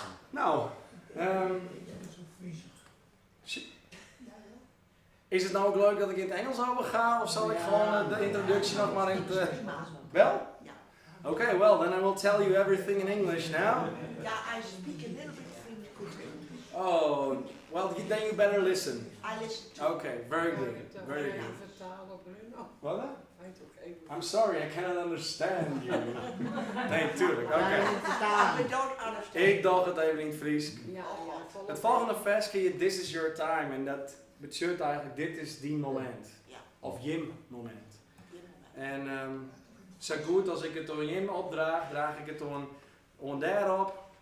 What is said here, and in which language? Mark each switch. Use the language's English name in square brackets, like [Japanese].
[Dutch] Nou, is het nou ook leuk dat ik in het Engels over ga, of zal ik gewoon de introductie nog maar in het... Wel? [English] Okay, well then I will tell you everything in English now. Yeah, I speak a little bit of English. Oh, well then you better listen. I listen to Okay, very good, very good. [Dutch] Vertalen, Bruno. Wat? Hij toch even. [English] I'm sorry, I cannot understand you. [Dutch] Nee, tuurlijk, oké. [English] I don't understand. [Dutch] Ik dacht het even in het Fries. Ja, volop. Het volgende vers kun je [English] This is your time [Dutch] en dat betekent eigenlijk dit is die moment. Ja. Of Jim moment. En zo goed als ik het door Jim opdraag, draag ik het door daarop.